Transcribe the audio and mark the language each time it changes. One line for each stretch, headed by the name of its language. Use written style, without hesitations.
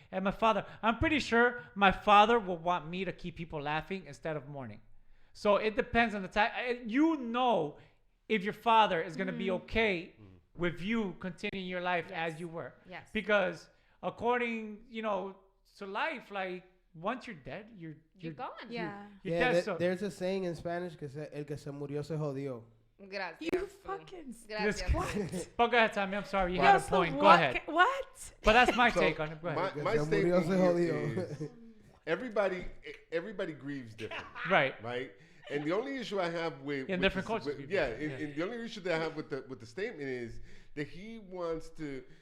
English: And I'm pretty sure my father will want me to keep people laughing instead of mourning. So it depends on the time. If your father is going to be okay with you continuing your life as you were. Yes. Because according, to life, like once you're dead, you're gone. Yeah. You're dead. So There's a saying in Spanish
Spanish: que el que se murió se jodió. Gracias.
English: You fucking.
Spanish: Gracias.
English: But go ahead, Tommy. I'm sorry. You had a point. Go ahead. What? But that's my take on it. Go ahead. My
Spanish: Se
English: statement
Spanish: murió, se
English: here
Spanish: jodió.
English: is everybody grieves differently. Right. Right. And the only issue I have with different this, cultures. and the only issue that I have with the statement is that he wants to